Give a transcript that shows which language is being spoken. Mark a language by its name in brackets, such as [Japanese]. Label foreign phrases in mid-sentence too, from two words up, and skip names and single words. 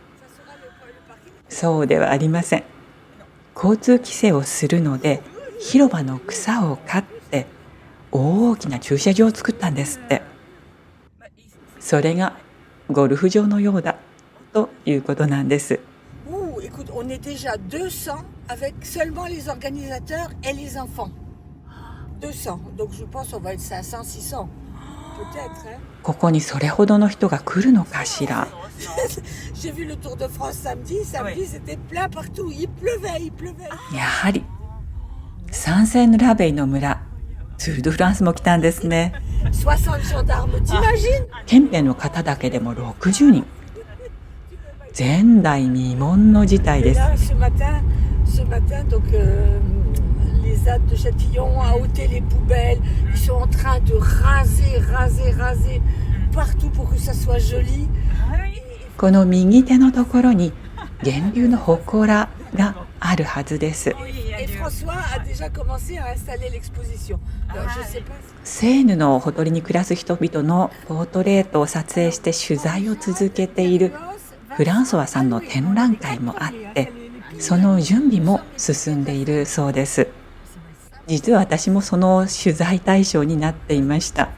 [Japanese] そうではありません。交通規制をするので広場の草を刈って大きな駐車場を作ったんですって。それがゴルフ場のようだということなんです。 [French] Écoute, on est déjà 200 avec seulement les organisateurs et les enfants. 200. Donc je pense qu'on va être 500, 600. Peut-être, hein? [Japanese] ここにそれほどの人が来るのかしら。 [French] J'ai vu le Tour de France samedi. Samedi, c'était plein partout. Il pleuvait, il pleuvait. [Japanese] やはりサンセンヌラベイの村、ツール・ド・フランスも来たんですね。 [French] 60 gendarmes, t'imagines? [Japanese] 憲兵の方だけでも60人。前代未聞の事態です。 [French] Là, ce matin, donc les ZAD de Châtillon ont ôté les poubelles. Ils sont en train de raser partout pour que ça soit joli. [Japanese] この右手のところに源流の祠があるはずです。 [French] Et François a déjà commencé à installer l'exposition. Alors, je sais pas. [Japanese] セーヌのほとりに暮らす人々のポートレートを撮影して取材を続けているフランソワさんの展覧会もあって、その準備も進んでいるそうです。実は私もその取材対象になっていました。